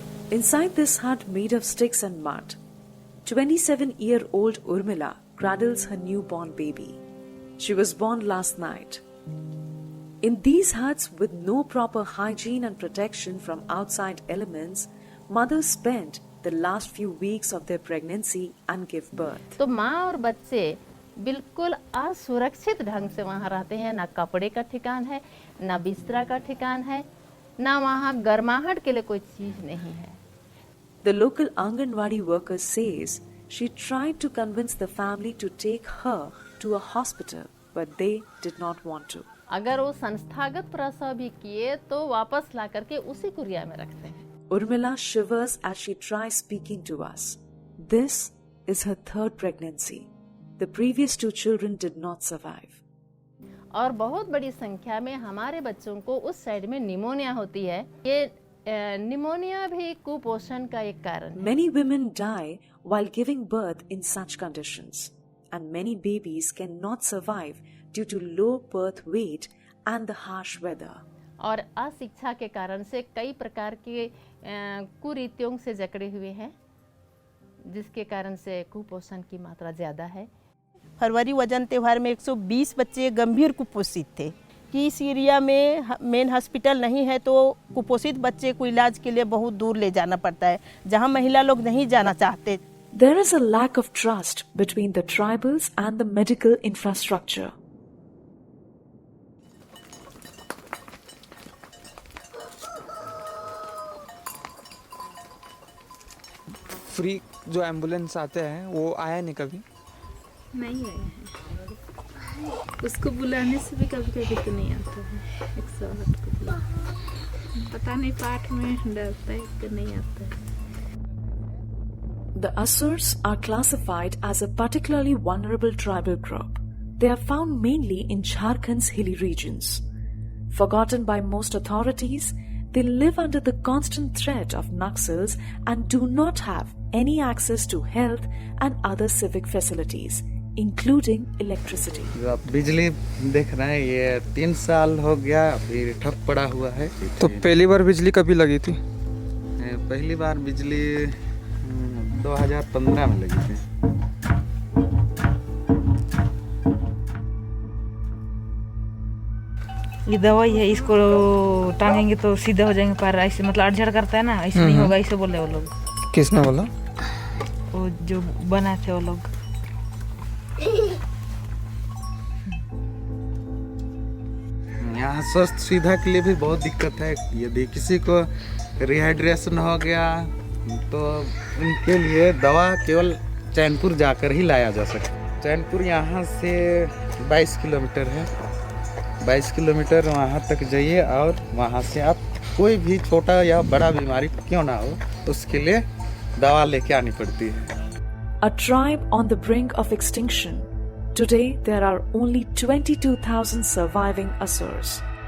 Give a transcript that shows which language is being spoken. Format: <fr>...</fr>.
<en>Inside this hut made of sticks and mud, 27-year-old Urmila cradles her newborn baby. She was born last night. In these huts with no proper hygiene and protection from outside elements, mothers spend the last few weeks of their pregnancy and give birth.</en> <hi>तो माँ और बच्चे बिल्कुल असुरक्षित ढंग से वहाँ रहते हैं. ना कपड़े का ठिकान है, ना बिस्तरा का ठिकान है, ना वहाँ गर्माहट के लिए कोई चीज़ नहीं है.</hi> <en>The local Anganwadi worker says she tried to convince the family to take her to a hospital, but they did not want to.</en> <hi>अगर वो संस्थागत प्रसव भी किए तो वापस ला करके उसी कुरिया में रखते हैं.</hi> <en>Urmila shivers as she tries speaking to us. This is her third pregnancy. The previous 2 children did not survive.</en> <hi>और बहुत बड़ी संख्या में हमारे बच्चों को उस साइड में निमोनिया होती है. ये निमोनिया भी कुपोषण का एक कारण है.</hi> <en>Many women die while giving birth in such conditions, and many babies cannot survive due to low birth weight and the harsh weather.</en> <hi>और अशिक्षा के कारण से कई प्रकार के कुरीतियों से जकड़े हुए हैं, जिसके कारण से कुपोषण की मात्रा ज़्यादा है. फरवरी वजन त्यौहार में 120 बच्चे गंभीर कुपोषित थे कि इस एरिया में मेन हॉस्पिटल नहीं है, तो कुपोषित बच्चे को इलाज के लिए बहुत दूर ले जाना पड़ता है, जहां महिला लोग नहीं जाना चाहते.</hi> <en>There is a lack of trust between the tribals and the medical infrastructure.</en> <hi>Free जो एम्बुलेंस आते हैं वो आया नहीं कभी. नहीं आया है. उसको बुलाने से भी कभी कभी तो नहीं आता है. 108 को बुला, पता नहीं पाठ में डरता है कि नहीं आता है.</hi> <en>The Asurs are classified as a particularly vulnerable tribal group. They are found mainly in Jharkhand's hilly regions. Forgotten by most authorities, they live under the constant threat of Naxals and do not have any access to health and other civic facilities, including electricity.</en> <hi>बिजली देख रहे हैं, ये 3 साल हो गया अभी ठप पड़ा हुआ है. तो पहली बार बिजली कभी लगी थी? पहली बार बिजली 2015 में लगी थी. ये दवाई है, इसको टांगेंगे तो सीधा हो जाएंगे पैर. ऐसे मतलब अड़झड़ करता है ना, ऐसे नहीं होगा, ऐसे बोले वो लोग. किसने बोला? वो जो बना थे वो लोग. यहाँ स्वस्थ सुविधा के लिए भी बहुत दिक्कत है. यदि किसी को रिहाइड्रेशन हो गया तो उनके लिए दवा केवल चैनपुर जाकर ही लाया जा सकता. चैनपुर यहाँ से 22 किलोमीटर है. 22 किलोमीटर वहाँ तक जाइए और वहाँ से आप कोई भी छोटा या बड़ा बीमारी क्यों ना हो उसके लिए दवा लेके आनी पड़ती है.</hi> <en>A tribe on the brink of extinction. Today there are only 22,000 surviving Asurs.</en>